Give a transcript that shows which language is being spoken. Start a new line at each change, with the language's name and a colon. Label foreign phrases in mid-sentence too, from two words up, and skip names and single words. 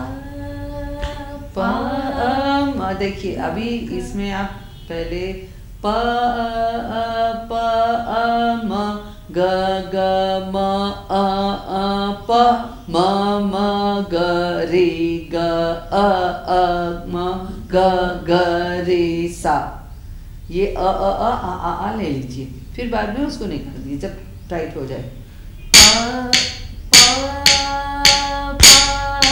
Hindi: प म देखिए अभी इसमें आप पहले प म ग ग म प म ग रि ग म ग ग रि सा ये आ ले लीजिए फिर बाद में उसको निकाल दीजिए जब टाइट हो जाए। प